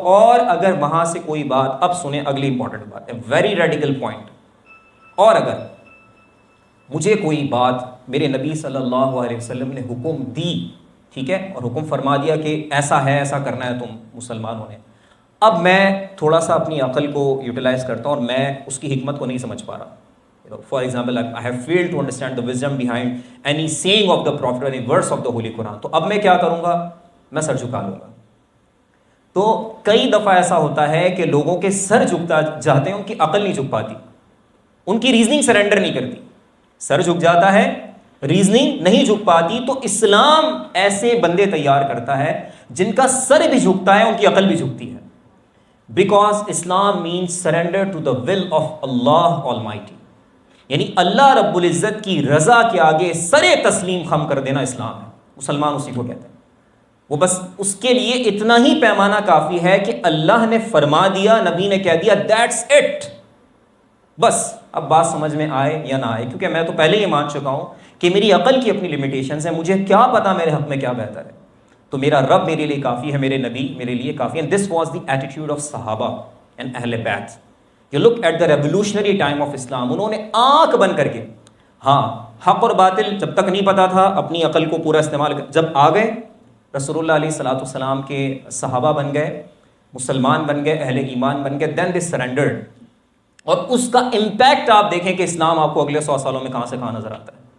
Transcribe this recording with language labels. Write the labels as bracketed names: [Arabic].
[Urdu] اور اگر وہاں سے کوئی بات، اب سنیں اگلی امپورٹنٹ بات ہے، [English] very radical point, [Urdu] اور اگر مجھے کوئی بات میرے نبی صلی اللہ علیہ وسلم نے حکم دی، ٹھیک ہے، اور حکم فرما دیا کہ ایسا ہے، ایسا کرنا ہے تم مسلمانوں نے، اب میں تھوڑا سا اپنی عقل کو یوٹیلائز کرتا ہوں اور میں اس کی حکمت کو نہیں سمجھ پا رہا. [English] For example, I have failed to understand the wisdom behind any saying of the Prophet or any verse of the Holy Quran. [Urdu] تو اب میں کیا کروں گا؟ میں سر جھکا لوں گا. تو کئی دفعہ ایسا ہوتا ہے کہ لوگوں کے سر جھکتا جاتے ہیں، ان کی عقل نہیں جھک پاتی، ان کی ریزننگ سرنڈر نہیں کرتی. سر جھک جاتا ہے، ریزننگ نہیں جھک پاتی. تو اسلام ایسے بندے تیار کرتا ہے جن کا سر بھی جھکتا ہے، ان کی عقل بھی جھکتی ہے. [English] because Islam means surrender to the will of Allah almighty, [Urdu] یعنی اللہ رب العزت کی رضا کے آگے سر تسلیم خم کر دینا اسلام ہے. مسلمان اسی کو کہتے ہیں. وہ بس اس کے لیے اتنا ہی پیمانہ کافی ہے کہ اللہ نے فرما دیا، نبی نے کہہ دیا، [English] That's it. [Urdu] بس اب بات سمجھ میں آئے یا نہ آئے، کیونکہ میں تو پہلے ہی مان چکا ہوں کہ میری عقل کی اپنی لمیٹیشنز ہیں، مجھے کیا پتا میرے حق میں کیا بہتر ہے. تو میرا رب میرے لیے کافی ہے، میرے نبی میرے لیے کافی ہیں. [English] This was the attitude of صحابہ and اہل بیت. You look at the revolutionary time of Islam. [Urdu] انہوں نے آنکھ بند کر کے، ہاں حق اور باطل جب تک نہیں پتا تھا اپنی عقل کو پورا استعمال جب آ گئے، رسول اللہ علیہ الصلوۃ والسلام کے صحابہ بن گئے، مسلمان بن گئے، اہل ایمان بن گئے، [English] then they surrendered. [Urdu] اور اس کا امپیکٹ آپ دیکھیں کہ اسلام آپ کو اگلے 100 سالوں میں کہاں سے کہاں نظر آتا ہے.